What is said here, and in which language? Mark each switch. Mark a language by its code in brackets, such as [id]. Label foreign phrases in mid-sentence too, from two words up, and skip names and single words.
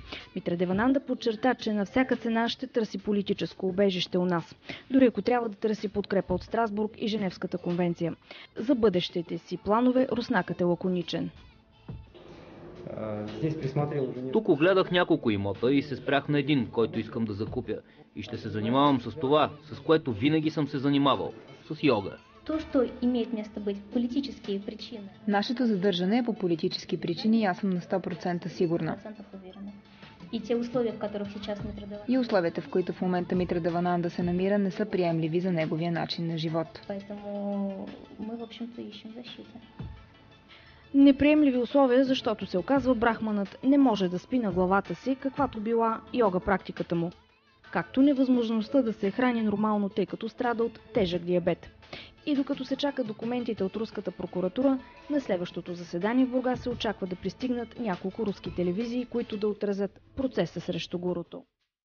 [bg] Митра Девананда подчерта, че на всяка цена ще търси политическо убежище у нас, дори ако трябва да търси подкрепа от Страсбург и Женевската конвенция. За бъдещите си планове руснакът е лаконичен. Тук огледах няколко имота и се спрях на един, който искам да закупя. И ще се занимавам с това, с което винаги съм се занимавал – с йога. [ru] То, что имеет место быть, политические причины. [bg] Нашето задържане е по политически причини и аз съм на 100% сигурна. [ru] И те условия, в которых сейчас Митра Девананда. [bg] И условията, в които в момента Митра Девананда се намира, не са приемливи за неговия начин на живот. [ru] Поэтому мы, в общем-то, ищем защита. [bg] Неприемливи условия, защото се оказва брахманът не може да спи на главата си, каквато била йога практиката му. Както невъзможността да се храни нормално, тъй като страда от тежък диабет. И докато се чакат документите от руската прокуратура, на следващото заседание в Бургас се очаква да пристигнат няколко руски телевизии, които да отразят процеса срещу гурото.